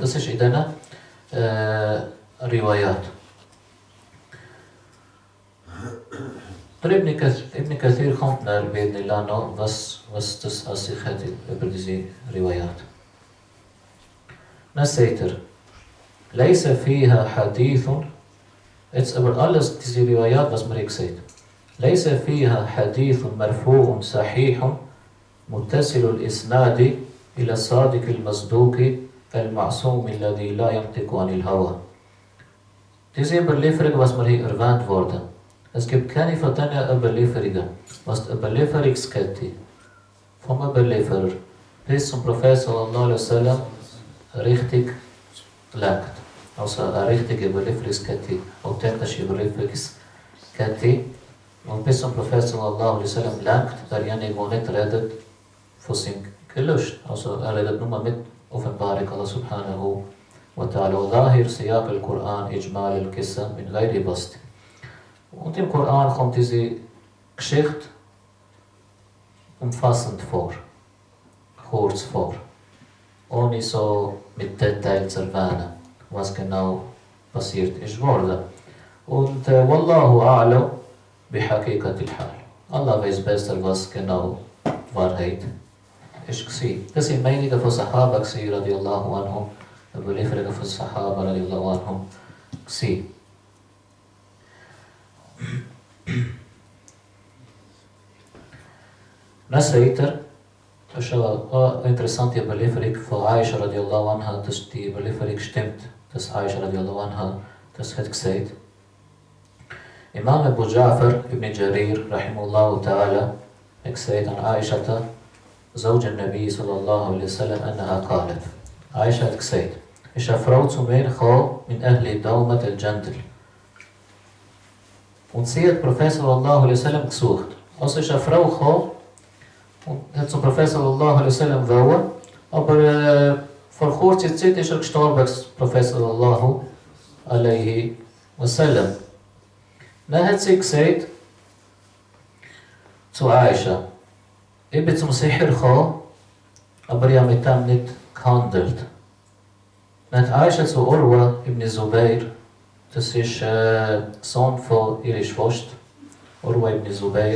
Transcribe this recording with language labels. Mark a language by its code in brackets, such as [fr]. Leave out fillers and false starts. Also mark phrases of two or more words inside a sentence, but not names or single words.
[de] Das ist in diesen Riwayat. Der Ibn Kathir kommt nach Bidnillah noch, was das an sich hat über diese Riwayat. Dann sagt er, [ar] ليس فيها حديث, [de] jetzt über alles diese Riwayat, was man gesagt hat. [ar] ليس فيها حديث مرفوع صحيح متصل الإسناد إلى الصادق المصدوق المعصوم الذي لا ينطق عن الهوى. [de] Diese Überlieferung, was mir hier erwähnt wurde, es gibt keine von diesen Überlieferungen, was die Überlieferungskette vom Überlieferer bis zum Prophet [ar] صلى الله عليه وسلم [de] richtig lenkt. Also eine richtige Überlieferungskette, authentische Überlieferungskette. Und bis zum Prophet [ar] صلى الله عليه وسلم [de] lenkt, derjenige, der nicht redet von seinem Gelüst. Also er redet nur mit Offenbarung Allah [ar] سبحانه وتعالى. ظاهر سياق القرآن إجمال القصة من غير بسط. [de] Und im Koran kommt diese Geschichte umfassend vor, kurz vor, ohne so mit Details zu erwähnen, was genau passiert ist worden. [ar] Und والله أعلم بحقيقة الحال. [de] Allah weiß besser, was genau die Wahrheit ist. Das sind Meinungen von [ar] صحابة رضي الله عنهم, [de] Überlieferungen von [ar] صحابة رضي الله عنهم. [de] Dann sagt er, das ist eine interessante Überlieferung von Aisha [ar] رضي الله عنها, [de] dass die Überlieferung stimmt, dass Aisha [ar] رضي الله عنها [de] das hat gesagt. Imam Abu Ja'far ibn Jarir [ar] رحمه الله تعالى [de] hat gesagt an Aisha, [ar] زوج النبي صلى الله عليه وسلم أنها قالت [de] Aisha hat gesagt, ist eine Frau zu mir gekommen [ar] من أهل دومة الجندل. [de] Und sie hat Prophet [ar] صلى الله عليه وسلم [de] gesucht. Also ist eine Frau gekommen und hat zum Prophet [ar] صلى الله عليه وسلم [de] wollen, aber vor kurzer Zeit ist gestorben, Prophet [ar] صلى الله عليه وسلم. [de] Dann hat sie gesagt zu Aisha, ich bin zum Sicher gekommen, aber ich habe mit dem nicht gehandelt. Dann hat Aisha zu Urwa ibn Zubair, das ist Sohn von ihrer Schwester, Urwa ibn Zubair.